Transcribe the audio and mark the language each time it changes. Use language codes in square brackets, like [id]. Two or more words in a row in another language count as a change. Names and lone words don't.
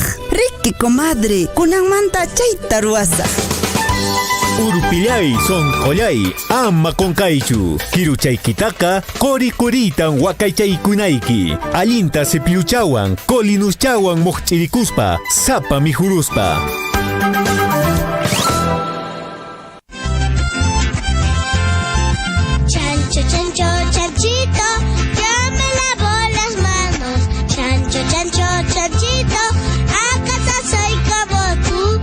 [qu] Riki comadre, kunanmanta chayta ruwasaq. Urpillay sonqollay ama qonkaychu. Kiruchaykitaqa qori-qoritan wakaychaykunayki. Allinta cepilluchawan, colinuschaywan moqch'irikuspa, sapa mijuruspa. [es] Chancho, chancho, chanchito, yo me lavo las manos. Chancho, chancho, chanchito, ¿acaso soy como tú?